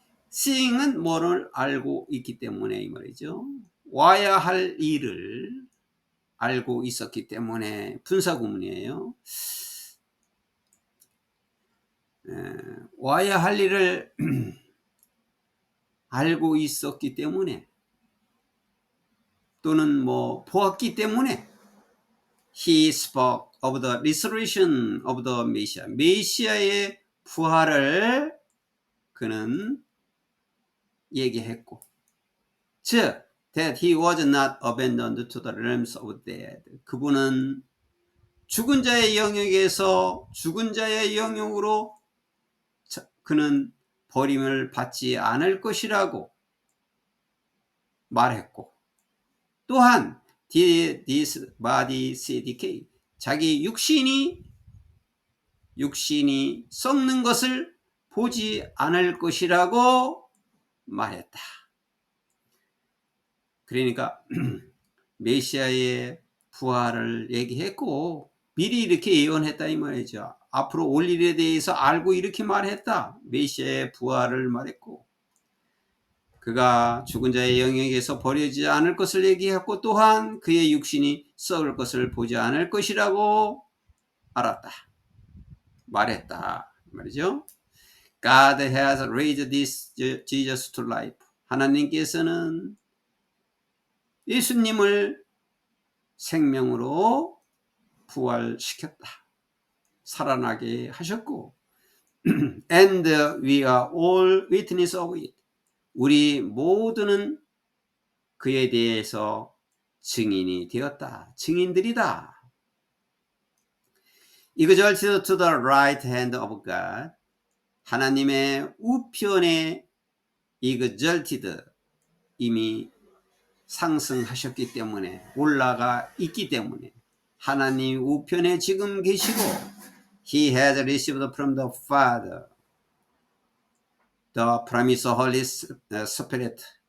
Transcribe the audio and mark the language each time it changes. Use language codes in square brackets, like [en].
[ko] seeing은 뭐를 알고 있기 때문에 이 말이죠. 와야 할 일을 알고 있었기 때문에 분사구문이에요. 와야 할 일을 알고 있었기 때문에 또는 뭐 보았기 때문에 [en] he spoke of the resurrection of the Messiah. [ko] 메시아의 부활을 그는 얘기했고, 즉 [en] that he was not abandoned to the realms of dead. [ko] 그분은 죽은 자의 영역에서 죽은 자의 영역으로 그는 버림을 받지 않을 것이라고 말했고, 또한 [en] did this body see decay. [ko] 자기 육신이 썩는 것을 보지 않을 것이라고 말했다. 그러니까 메시아의 부활을 얘기했고 미리 이렇게 예언했다 이 말이죠. 앞으로 올 일에 대해서 알고 이렇게 말했다. 메시아의 부활을 말했고, 그가 죽은 자의 영역에서 버려지지 않을 것을 얘기했고, 또한 그의 육신이 썩을 것을 보지 않을 것이라고 알았다, 말했다 말이죠. [en] God has raised this Jesus to life. [ko] 하나님께서는 예수님을 생명으로 부활시켰다, 살아나게 하셨고, [en] and we are all witness of it. [ko] 우리 모두는 그에 대해서 증인이 되었다, 증인들이다. [en] exalted to the right hand of God. [ko] 하나님의 우편에 exalted, 이미 상승하셨기 때문에, 올라가 있기 때문에 하나님 우편에 지금 계시고, [en] he has received from the Father the promise of Holy Spirit.